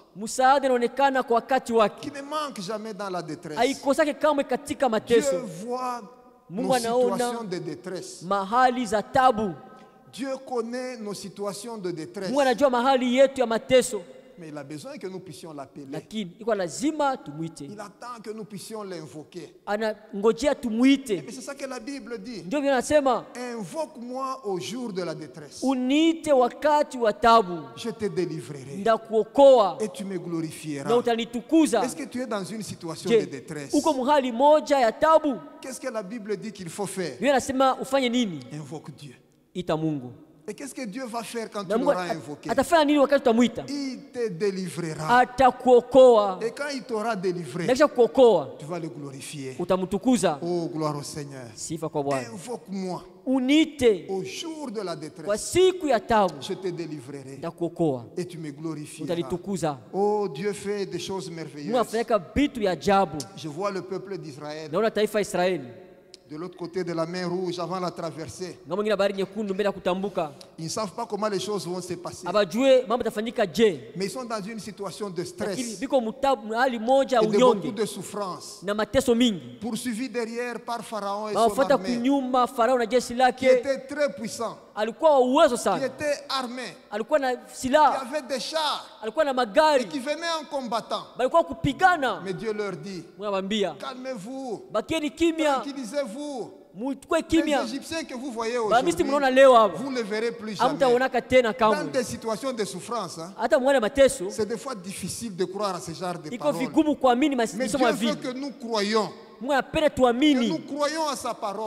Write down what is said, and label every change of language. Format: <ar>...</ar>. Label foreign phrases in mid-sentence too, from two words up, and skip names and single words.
<fr>Qui ne manque jamais dans la détresse. Dieu voit nos situations de détresse. Dieu connaît nos situations de détresse. Mais il a besoin que nous puissions l'appeler.</fr> <sw>Lakini iko lazima tumuite.</sw> <fr>Il attend que nous puissions l'invoquer.</fr> <sw>Anangojea tumuite.</sw> <fr>Mais c'est ça que la Bible dit.</fr> <sw>Ndio vile nasema,</sw> <fr>invoque-moi au jour de la détresse.</fr> <sw>Uniite wakati wa taabu.</sw> <fr>Je te délivrerai.</fr> <sw>Ndakuokoa.</sw> <fr>Et tu me glorifieras.</fr> <sw>Na utanitukuza.</sw> <fr>Est-ce que tu es dans une situation de détresse?</fr> <sw>Uko mahali moja ya taabu?</sw> <fr>Qu'est-ce que la Bible dit qu'il faut faire?</fr> <sw>Biblia nasema ufanye nini?</sw> <fr>Invoque Dieu.</fr> <sw>Ita Mungu.</sw> <fr>Et qu'est-ce que Dieu va faire quand tu l'auras invoqué?</fr> <sw>Atafanya nini wakati utamuita?</sw> <fr>Il te délivrera.</fr> <sw>Atakuokoa.</sw> <fr>Et quand il t'aura délivré, tu vas le glorifier.</fr> <sw>Utamtukuza.</sw> <fr>Oh, gloire au Seigneur.</fr> <sw>Sifa kwa Bwana.</sw> <fr>Invoque-moi.</fr> <sw>Unite.</sw> <fr>Au jour de la détresse.</fr> <sw>Kwa siku ya taabu.</sw> <fr>Je te délivrerai.</fr> <sw>Ndakuokoa.</sw> <fr>Et tu me glorifieras.</fr> <sw>Utanitukuza.</sw> <fr>Oh, Dieu fait des choses merveilleuses.</fr> <sw>Mungu afanya vitu ya ajabu.</sw> <fr>Je vois le peuple d'Israël.</fr> <sw>Naona taifa Israeli.</sw> <fr>De l'autre côté de la mer Rouge avant la traversée.</fr> <sw>Ngambo ngine bahari nyekundu mbele ya kutambuka.</sw> <fr>Ils ne savent pas comment les choses vont se passer.</fr> <sw>Abajue mambo tafanyika je.</sw> <fr>Mais ils sont dans une situation de stress. Et de beaucoup de souffrance.</fr> <sw>Na mateso mingi.</sw> <fr>Poursuivi derrière par Pharaon et son armée.</fr> <sw>Kunyuma Farao na jeshi lake.</sw> <fr>Qui était très puissant.</fr> <sw>Alikuwa uwezo sana.</sw> <fr>Qui était armé.</fr> <sw>Alikuwa na silaha.</sw> <fr>Qui avait des chars.</fr> <sw>Alikuwa na magari.</sw> <fr>Et qui venait en combattant.</fr> <sw>Balikuwa kupigana.</sw> <fr>Mais Dieu leur dit. Calmez-vous.</fr> <sw>Bakieni kimya.</sw> <fr>Tranquillisez-vous. Les Égyptiens que vous voyez aujourd'hui, vous ne les verrez plus jamais. Dans des situations de souffrance, c'est des fois difficile de croire à ce genre de paroles. Mais Dieu veut que nous croyons. Que nous croyons à sa parole.</fr>